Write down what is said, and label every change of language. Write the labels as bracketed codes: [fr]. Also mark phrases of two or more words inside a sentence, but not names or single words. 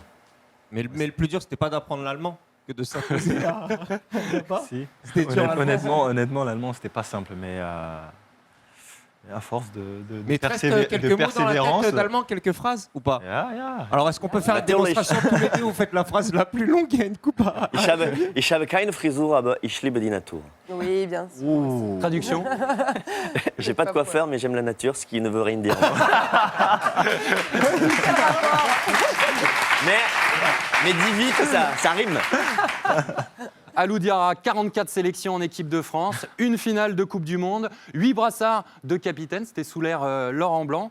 [fr] Mais le plus dur, c'était pas d'apprendre l'allemand que de s'imposer à... Si. C'était dur. Honnêtement, l'allemand, c'était pas simple, mais à force mais quelques mots dans la tête d'allemand, quelques phrases ou pas? Alors, est-ce qu'on peut faire une démonstration tous les deux? Vous faites la phrase la plus longue, il y a une coupe à... [de] Ich habe keine Frisur, aber ich liebe die Natur. [fr] Oui, bien sûr. Traduction? J'ai pas de coiffeur, mais j'aime la nature, ce qui ne veut rien dire. Mais dis vite, ça rime. Alou Diarra, 44 sélections en équipe de France, une finale de Coupe du Monde, 8 brassards de capitaine, c'était sous l'ère Laurent Blanc.